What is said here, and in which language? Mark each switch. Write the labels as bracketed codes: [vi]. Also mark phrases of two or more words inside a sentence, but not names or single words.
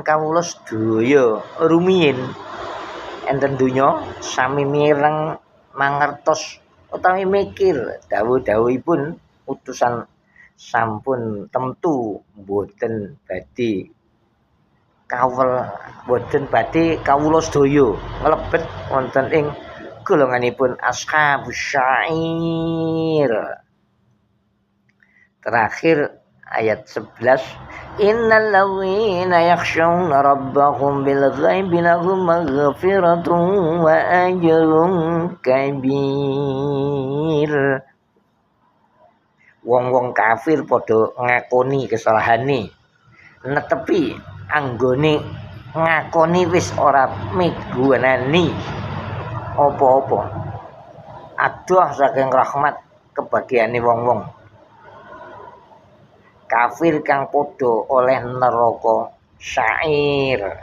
[jv] kawula sedaya rumiyin enten donya sami mireng mangertos utawi mikir dawuh-dawuhipun utusan sampun temtu boten badhe kawula sedaya nglebet wonten ing golonganipun [ar] أصحاب السعير. [id] Terakhir ayat 11, [ar] إن الذين يخشون ربهم بالغيب لهم مغفرة وأجر كبير. [jv] Wong-wong kafir padha ngakoni kesalahane, netepi anggone ngakoni wis ora migunani apa-apa. Adoh saking rahmat kebagiane wong-wong kafir kang padha oleh neraka syair.